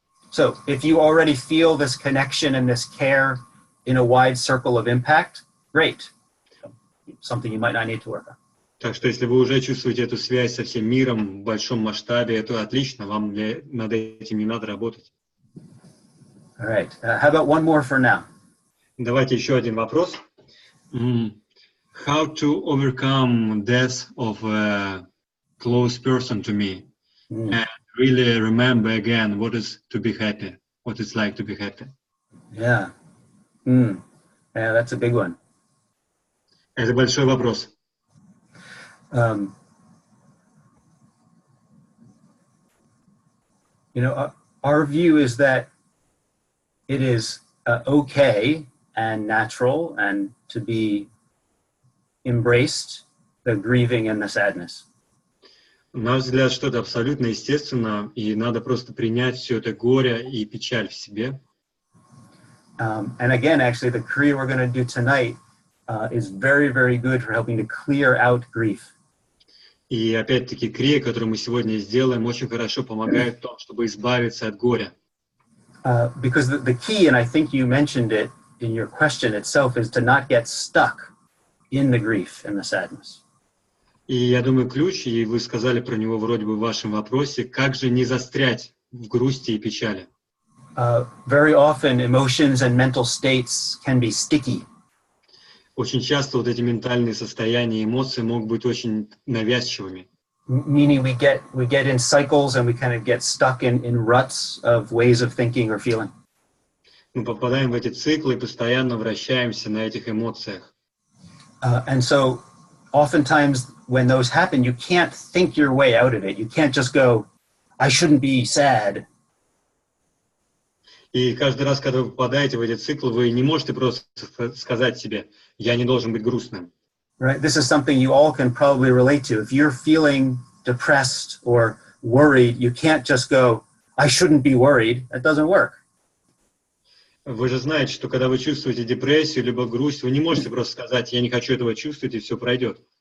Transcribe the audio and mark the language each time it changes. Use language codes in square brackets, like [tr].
[en] So if you already feel this connection and this care in a wide circle of impact, great. Something you might not need to work on. [ru] Так что если вы уже чувствуете эту связь со всем миром в большом масштабе, это отлично, вам над этим не надо работать. [en] All right. How about one more for now? [ru] Давайте еще один вопрос. [en] How to overcome death of a close person to me and really remember again what is to be happy, what it's like to be happy. Yeah. Yeah, that's a big one. [ru] Это большой вопрос. [en] Our view is that it is okay and natural and to be embraced the grieving and the sadness. [ru] На наш взгляд, что это абсолютно естественно, и надо просто принять все это горе и печаль в себе. [en] And again, actually, the Kriya we're going to do tonight is very, very good for helping to clear out grief. [ru] И опять-таки крия, которую мы сегодня сделаем, очень хорошо помогает в том, чтобы избавиться от горя. [en] Because the key, and I think you mentioned it in your question itself, is to not get stuck in the grief and the sadness. [ru] И я думаю, ключ, и вы сказали про него вроде бы в вашем вопросе, как же не застрять в грусти и печали. [en] Very often, emotions and mental states can be sticky. [ru] Очень часто вот эти ментальные состояния и эмоции могут быть очень навязчивыми. [en] Meaning we get in cycles and we kind of get stuck in ruts of ways of thinking or feeling. [ru] Мы попадаем в эти циклы и постоянно вращаемся на этих эмоциях. [en] And so oftentimes when those happen, you can't think your way out of it. You can't just go, I shouldn't be sad. [ru] И каждый раз, когда вы попадаете в эти циклы, вы не можете просто сказать себе, я не должен быть грустным. [en] Right? This is something you all can probably relate to. If you're feeling depressed or worried, you can't just go, I shouldn't be worried. That doesn't work. [ru] Вы же знаете, что когда вы чувствуете депрессию либо грусть, вы не можете просто сказать, я не хочу этого чувствовать, и все пройдет.